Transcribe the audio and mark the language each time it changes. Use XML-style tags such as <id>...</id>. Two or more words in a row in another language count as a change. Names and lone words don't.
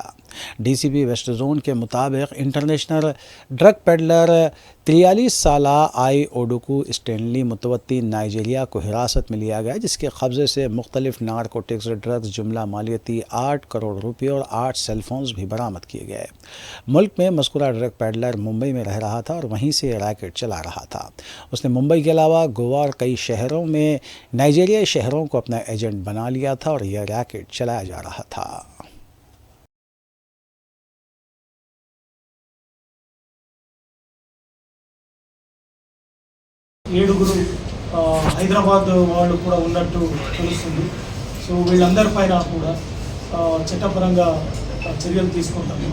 <ur>DCP ویسٹ زون کے مطابق</ur> <en>international drug peddler</en> <ur>43 سالہ آئی اوڈوکو اسٹینلی متوطن نائجیریا کو حراست میں لیا گیا، جس کے قبضے سے مختلف</ur> <en>narcotics drugs</en> <ur>جملہ مالیتی 8 کروڑ روپے اور 8</ur> <en>cell phones</en> <ur>بھی برآمد کیے گئے۔ ملک میں مذکورہ</ur> <en>drug peddler</en> <ur>ممبئی میں رہ رہا تھا اور وہیں سے ریکٹ چلا رہا تھا۔ اس نے ممبئی کے علاوہ گوا اور کئی شہروں میں نائجیریائی شہروں کو اپنا ایجنٹ بنا لیا تھا اور یہ ریکٹ چلایا جا رہا تھا۔</ur> <te>ఏడుగురు హైదరాబాద్ వాళ్ళు కూడా ఉన్నట్టు తెలుస్తుంది. సో వీళ్ళందరిపైన కూడా చట్టపరంగా చర్యలు తీసుకుంటాము.</te>